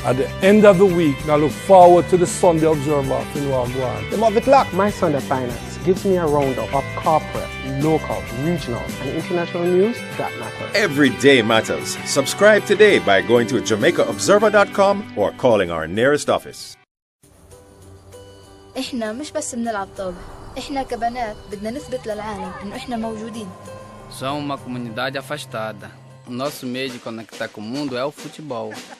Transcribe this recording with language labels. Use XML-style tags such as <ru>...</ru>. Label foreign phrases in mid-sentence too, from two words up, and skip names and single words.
<en>At the end of the week, I look forward to the Sunday Observer in Wagwan. Them have it locked. My Sunday Finance gives me a roundup of corporate, local, regional, and international news that matters. Every day matters. Subscribe today by going to JamaicaObserver.com or calling our nearest office.</en> <ar>إحنا مش بس بنلعب طابة، إحنا كبنات بدنا نثبت للعالم إنه إحنا موجودين.</ar> <pt>Somos uma comunidade afastada. O nosso meio de conectar com o mundo é o futebol.</pt>